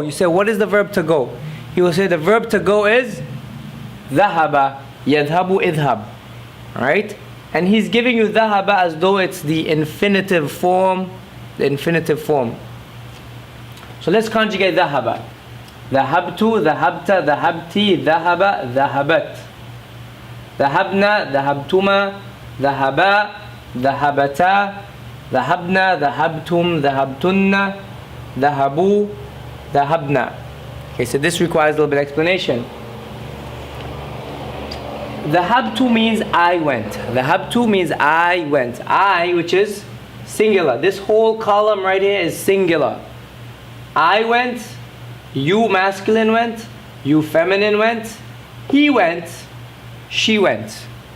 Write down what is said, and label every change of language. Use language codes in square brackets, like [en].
[en] You say, what is the verb to go? He will say the verb to go is [ar] ذهب, يذهب, اذهب. [en] Alright? And he's giving you ذهب as though it's the infinitive form. The infinitive form. So let's conjugate ذهب. [ar] ذهبت, ذهبت, ذهبتي, ذهب, ذهبت. ذهبنا, ذهبتما, ذهبا, ذهبتا, ذهبنا, ذهبتم, ذهبتن, ذهبوا, ذهبنا. [en] Okay, so this requires a little bit of explanation. ذهبت means I went. ذهبت means I went. I, which is singular. This whole column right here is singular. I went, you masculine went, you feminine went, he went, she went.